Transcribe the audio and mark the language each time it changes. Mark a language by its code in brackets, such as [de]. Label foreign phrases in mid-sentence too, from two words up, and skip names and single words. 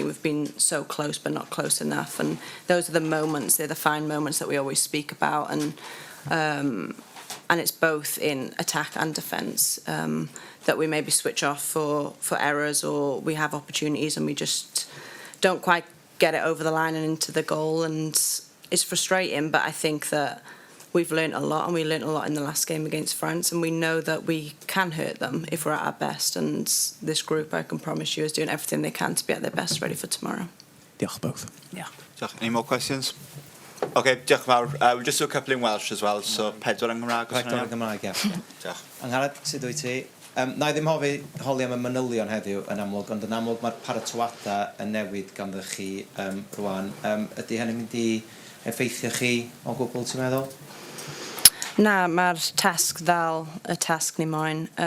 [en] We've been so close but not close enough, and those are the moments, they're the fine moments that we always speak about, and it's both in attack and defence that we maybe switch off for errors, or we have opportunities and we just don't quite get it over the line and into the goal, and it's frustrating. But I think that we've learnt a lot, and we learnt a lot in the last game against France, and we know that we can hurt them if we're at our best, and this group, I can promise you, is doing everything they can to be at their best, ready for tomorrow. Diolch both. Yeah. Any more questions? [cy] Okay, diolch yn fawr. [en] We'll just do a couple in Welsh as well, so [cy] pedwar yn Gymraeg. Pedwar yn Gymraeg, ie. Diolch. Angharad, sut wyt ti? Na i ddim holi am y manylion heddiw yn amlwg, ond yn amlwg mae'r paratoada yn newid ganddo chi rwan. Ydy hynny'n mynd i effeithio chi o gwbl, ti'n meddwl? Na, mae'r tasg ddal y tasg ni moyn.